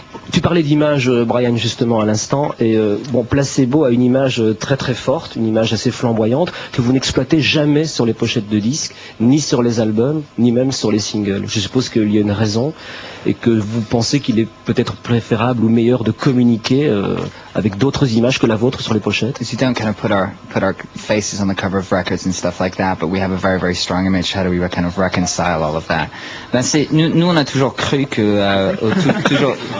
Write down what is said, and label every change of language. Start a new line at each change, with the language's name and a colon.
French: Tu parlais d'image, Brian, justement, à l'instant, et bon, Placebo a une image très très forte, une image assez flamboyante, que vous n'exploitez jamais sur les pochettes de disques, ni sur les albums, ni même sur les singles. Je suppose qu'il y a une raison, et que vous pensez qu'il est peut-être préférable ou meilleur de communiquer avec d'autres images que la vôtre sur les pochettes.
English: We don't kind of put our faces on the cover of records and stuff like that, but we have a very very strong image. How do we kind of reconcile all of that?
French: Ben nous on a toujours cru que toujours.